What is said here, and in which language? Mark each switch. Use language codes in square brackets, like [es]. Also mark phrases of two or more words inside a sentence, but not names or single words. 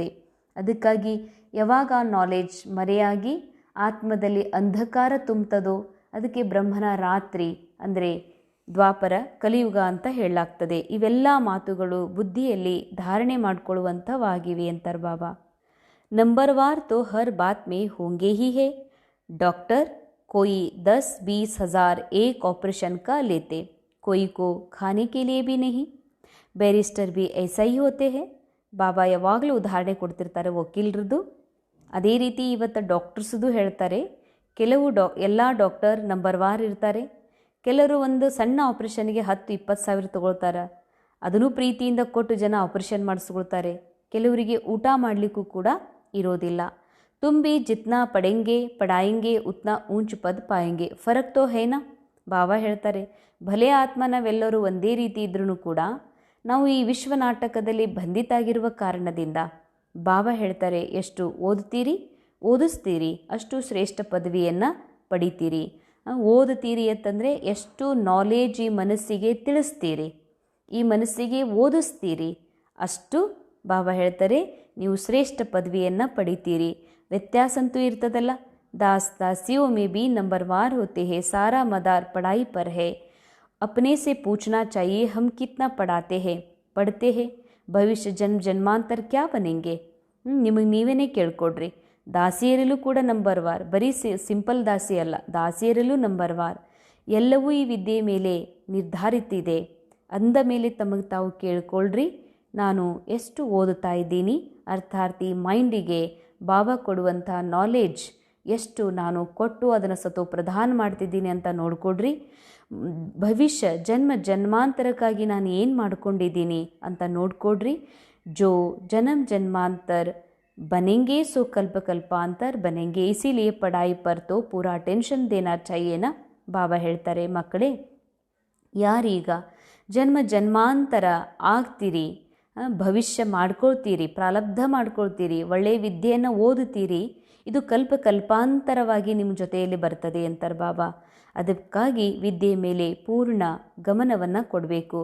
[kn] ಅದಕ್ಕಾಗಿ ಯಾವಾಗ ಆ ನಾಲೆಜ್ ಮರೆಯಾಗಿ ಆತ್ಮದಲ್ಲಿ ಅಂಧಕಾರ ತುಂಬ್ತದೋ ಅದಕ್ಕೆ ಬ್ರಹ್ಮನ ರಾತ್ರಿ ಅಂದರೆ ದ್ವಾಪರ ಕಲಿಯುಗ ಅಂತ ಹೇಳಲಾಗ್ತದೆ. ಇವೆಲ್ಲ ಮಾತುಗಳು ಬುದ್ಧಿಯಲ್ಲಿ ಧಾರಣೆ ಮಾಡಿಕೊಳ್ಳುವಂಥವಾಗಿವೆ ಅಂತಾರೆ ಬಾಬಾ. [hi] नंबरवार तो हर बात में होंगे ही है. ಡಾಕ್ಟರ್ कोई 10-20 हज़ार एक ऑपरेशन का लेते, कोई को खाने के लिए भी नहीं. बैरिस्टर भी ऐसा ही होते हैं. [kn] ಬಾಬಾ ಯಾವಾಗಲೂ ಉದಾಹರಣೆ ಕೊಡ್ತಿರ್ತಾರೆ ವಕೀಲರದ್ದು. ಅದೇ ರೀತಿ ಇವತ್ತು ಡಾಕ್ಟರ್ಸ್ದು ಹೇಳ್ತಾರೆ. ಕೆಲವು ಎಲ್ಲ ಡಾಕ್ಟರ್ ನಂಬರ್ವಾರ್ ಇರ್ತಾರೆ. ಕೆಲವರು ಒಂದು ಸಣ್ಣ ಆಪ್ರೇಷನ್ಗೆ 10-20 ಸಾವಿರ ತೊಗೊಳ್ತಾರೆ. ಅದನ್ನು ಪ್ರೀತಿಯಿಂದ ಕೊಟ್ಟು ಜನ ಆಪ್ರೇಷನ್ ಮಾಡಿಸ್ಕೊಳ್ತಾರೆ. ಕೆಲವರಿಗೆ ಊಟ ಮಾಡಲಿಕ್ಕೂ ಕೂಡ ಇರೋದಿಲ್ಲ. [hi] तुम भी जितना पढ़ाएंगे उतना ऊंच पद पाएंगे. फ़र्क़ तो है ना. [kn] ಬಾಬಾ ಹೇಳ್ತಾರೆ, ಭಲೆ ಆತ್ಮ ನಾವೆಲ್ಲರೂ ಒಂದೇ ರೀತಿ ಇದ್ರೂ ಕೂಡ ನಾವು ಈ ವಿಶ್ವ ನಾಟಕದಲ್ಲಿ ಬಂಧಿತಾಗಿರುವ ಕಾರಣದಿಂದ ಬಾಬಾ ಹೇಳ್ತಾರೆ, ಎಷ್ಟು ಓದಿಸ್ತೀರಿ ಅಷ್ಟು ಶ್ರೇಷ್ಠ ಪದವಿಯನ್ನು ಪಡಿತೀರಿ. ಓದುತ್ತೀರಿ ಅಂತಂದರೆ ಎಷ್ಟು ನಾಲೆಜ್ ಈ ಮನಸ್ಸಿಗೆ ತಿಳಿಸ್ತೀರಿ, ಈ ಮನಸ್ಸಿಗೆ ಓದಿಸ್ತೀರಿ, ಅಷ್ಟು ಬಾಬಾ ಹೇಳ್ತಾರೆ ನೀವು ಶ್ರೇಷ್ಠ ಪದವಿಯನ್ನು ಪಡಿತೀರಿ. ವ್ಯತ್ಯಾಸ ಅಂತೂ ಇರ್ತದಲ್ಲ. [hi] दासियों में भी नंबरवार होते हैं. सारा मदार पढ़ाई पर है. अपने से पूछना चाहिए हम कितना पढ़ते हैं. भविष्य जन्मांतर क्या बनेंगे. [kn] ನಿಮಗೆ ನೀವೇ ಕೇಳ್ಕೊಡ್ರಿ. ದಾಸಿಯರಲ್ಲೂ ಕೂಡ ನಂಬರ್ ವಾರ್, ಬರೀ ಸಿಂಪಲ್ ದಾಸಿ ಅಲ್ಲ, ದಾಸಿಯರಲ್ಲೂ ನಂಬರ್ ವಾರ್. ಎಲ್ಲವೂ ಈ ವಿದ್ಯೆ ಮೇಲೆ ನಿರ್ಧಾರಿತಿದೆ ಅಂದ ಮೇಲೆ ತಮಗೆ ತಾವು ಕೇಳ್ಕೊಳ್ರಿ, ನಾನು ಎಷ್ಟು ಓದುತ್ತಾ ಇದ್ದೀನಿ, ಅರ್ಥಾತ್ ಈ ಮೈಂಡಿಗೆ ಬಾಬಾ ಕೊಡುವಂಥ ನಾಲೆಡ್ಜ್ ಎಷ್ಟು ನಾನು ಕೊಟ್ಟು ಅದನ್ನು ಪ್ರದಾನ ಮಾಡ್ತಿದ್ದೀನಿ ಅಂತ ನೋಡ್ಕೊಡ್ರಿ. ಭವಿಷ್ಯ ಜನ್ಮ ಜನ್ಮಾಂತರಕ್ಕಾಗಿ ನಾನು ಏನು ಮಾಡ್ಕೊಂಡಿದ್ದೀನಿ ಅಂತ ನೋಡ್ಕೊಡ್ರಿ. [hi] जो जन्म जन्मांतर बनेंगे सो कल्प कल्पांतर बनेंगे, इसीलिए पढ़ाई पर तो पूरा अटेंशन देना चाहिए ना. [kn] ಬಾಬಾ ಹೇಳ್ತಾರೆ, ಮಕ್ಕಳೇ ಯಾರೀಗ ಜನ್ಮ ಜನ್ಮಾಂತರ ಆಗ್ತೀರಿ, ಭವಿಷ್ಯ ಮಾಡ್ಕೊಳ್ತೀರಿ, ಪ್ರಾರಬ್ಧ ಮಾಡ್ಕೊಳ್ತೀರಿ, ಒಳ್ಳೆಯ ವಿದ್ಯೆಯನ್ನು ಓದುತ್ತೀರಿ, ಇದು ಕಲ್ಪ ಕಲ್ಪಾಂತರವಾಗಿ ನಿಮ್ಮ ಜೊತೆಯಲ್ಲಿ ಬರ್ತದೆ ಅಂತಾರೆ ಬಾಬಾ. ಅದಕ್ಕಾಗಿ ವಿದ್ಯೆ ಮೇಲೆ ಪೂರ್ಣ ಗಮನವನ್ನು ಕೊಡಬೇಕು.